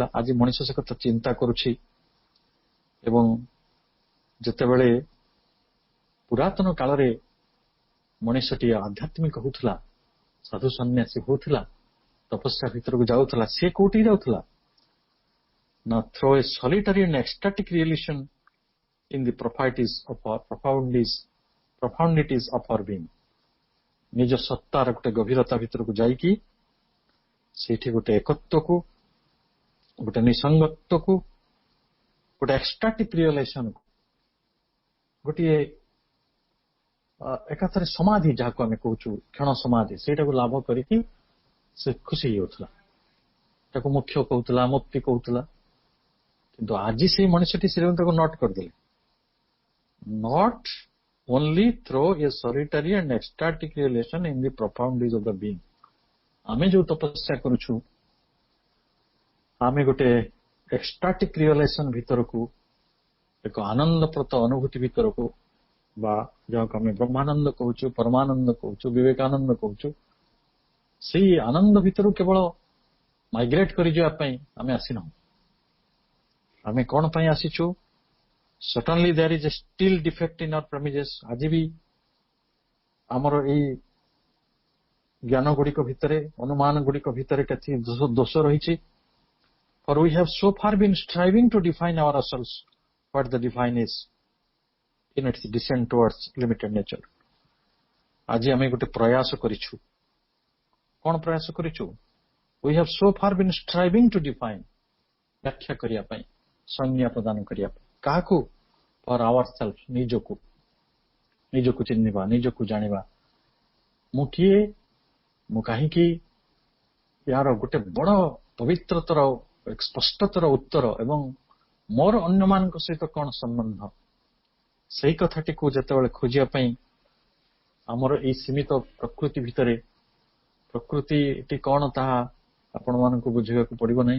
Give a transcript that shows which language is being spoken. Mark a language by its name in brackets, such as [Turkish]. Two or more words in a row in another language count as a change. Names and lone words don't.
[Odia] ଆଜି ମଣିଷ ସେ କଥା ଚିନ୍ତା କରୁଛି ଏବଂ ଯେତେବେଳେ ପୁରାତନ କାଳରେ ମଣିଷଟିଏ ଆଧ୍ୟାତ୍ମିକ ହଉଥିଲା, ସାଧୁ ସନ୍ନ୍ୟାସୀ ହଉଥିଲା, ତପସ୍ୟା ଭିତରକୁ ଯାଉଥିଲା, ସେ କୋଉଠି ଯାଉଥିଲା ନା [English] through a solitary and ecstatic relation in the profundities of our being, [Odia] ନିଜ ସତ୍ତାର ଗୋଟେ ଗଭୀରତା ଭିତରକୁ ଯାଇକି ସେଇଠି ଗୋଟେ ଏକତ୍ୱକୁ, ଗୋଟେ ନିସଙ୍ଗତ୍ୱକୁ, ଗୋଟେ [English] ecstatic realisation, [Odia] ଗୋଟିଏ ଏକାଥରେ ସମାଧି ଯାହାକୁ ଆମେ କହୁଛୁ, କ୍ଷଣ ସମାଧି, ସେଇଟାକୁ ଲାଭ କରିକି ସେ ଖୁସି ହେଇଯାଉଥିଲା। ତାକୁ ମୁଖ୍ୟ କହୁଥିଲା, ମୁକ୍ତି କହୁଥିଲା। କିନ୍ତୁ ଆଜି ସେଇ ମଣିଷଟି ସେ ତାକୁ ନଟ୍ କରିଦେଲେ। [English] ନଟ୍ only through a solitary and ecstatic relation in the profundities of the being, [Odia] ଆମେ ଯୋଉ ତପସ୍ୟା କରୁଛୁ, ଆମେ ଗୋଟେ [English] ecstatic realisation [Odia] ଭିତରକୁ, ଏକ ଆନନ୍ଦପ୍ରଦ ଅନୁଭୂତି ଭିତରକୁ, ବା ଯାହାକୁ ଆମେ ବ୍ରହ୍ମାନନ୍ଦ କହୁଛୁ, ପରମାନନ୍ଦ କହୁଛୁ, ବିବେକାନନ୍ଦ କହୁଛୁ, ସେଇ ଆନନ୍ଦ ଭିତରୁ କେବଳ ମାଇଗ୍ରେଟ୍ କରିଯିବା ପାଇଁ ଆମେ ଆସିନାହୁଁ। ଆମେ କଣ ପାଇଁ ଆସିଛୁ? [English] Certainly there is a still defect in our premises, [Odia] ଆଜି ବି ଆମର ଏଇ ଜ୍ଞାନ ଗୁଡ଼ିକ ଭିତରେ, ଅନୁମାନ ଗୁଡ଼ିକ ଭିତରେ କେତେ ଦୋଷ ରହିଛି। [English] For we have so far been striving to define ourselves what the divine is in its descent towards limited nature. [Odia] ଆଜି ଆମେ ଗୋଟେ ପ୍ରୟାସ କରିଛୁ। କଣ ପ୍ରୟାସ କରିଛୁ? [English] We have so far been striving to define, [Odia] ବ୍ୟାଖ୍ୟା କରିବା ପାଇଁ, ସଂଜ୍ଞା ପ୍ରଦାନ କରିବା ପାଇଁ। କାହାକୁ? [English] For ourselves, [Odia] ନିଜକୁ, ନିଜକୁ ଚିହ୍ନିବା, ନିଜକୁ ଜାଣିବା। ମୁଁ କିଏ, ମୁଁ କାହିଁକି, ଏହାର ଗୋଟେ ବଡ଼ ପବିତ୍ରତର, ସ୍ପଷ୍ଟତର ଉତ୍ତର ଏବଂ ମୋର ଅନ୍ୟମାନଙ୍କ ସହିତ କଣ ସମ୍ବନ୍ଧ, ସେଇ କଥାଟିକୁ ଯେତେବେଳେ ଖୋଜିବା ପାଇଁ ଆମର ଏଇ ସୀମିତ ପ୍ରକୃତି ଭିତରେ, ପ୍ରକୃତିଟି କଣ ତାହା ଆପଣମାନଙ୍କୁ ବୁଝିବାକୁ ପଡିବ ନାହିଁ।